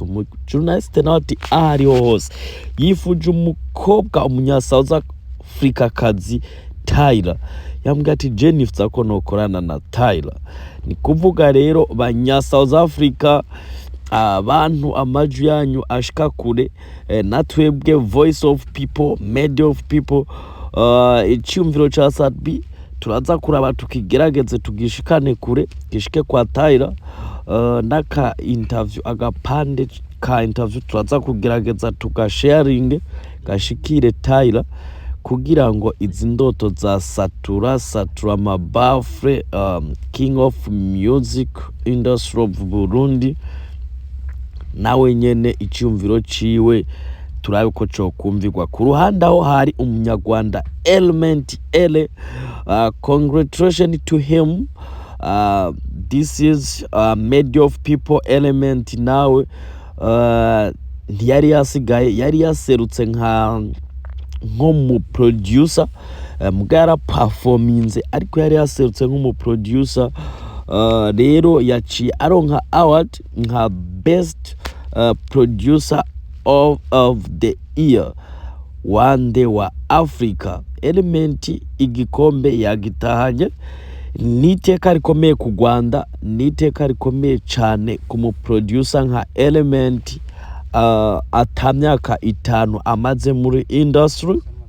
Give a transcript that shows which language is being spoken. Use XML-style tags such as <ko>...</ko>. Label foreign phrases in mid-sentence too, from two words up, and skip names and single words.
<rn>Journalist nawe ati ahariho hose. Yifuje umukobwa umunya South Africa kazi Tyler. Yambwiye ati Jennifer ko nokorana na Tyler. Ni kuvuga rero banya South Africa, abantu amaju yanyu ashika kure, natwebwe</rn> <en>voice of people, media of people.</en> <rn>Icyumviro cha Sarbi turaza kuraba tukigerageze tugishikane kure, gishike kwa Tyler. Naka interview, agapande ka interview turaza kugerageza tugasharing gashikire Tyler, kugira ngo izi ndoto za satura mabafre,</rn> <en>king of music industry of Burundi,</en> <rn>nawe nyene icyumviro ciwe turabe ko cyo kumvirwa. Ku ruhande aho hari umunyarwanda Element ELEE,</rn> <en>congratulations to him. This is media of people Element.</en> <rn>Nawe ntiyari yasigaye, yari yaserutse nko mu producer, mugara performance, ariko yari yaserutse nko mu producer. Rero yaciye aronka award nka</rn> <en>best producer of the year one day</en> <rn>wa Africa. Element igikombe yagitahanye, niteka rikomeye ku Rwanda, niteka rikomeye cyane ku mu producer nka Element. Atamyaka 5 amaze muri industry.</rn>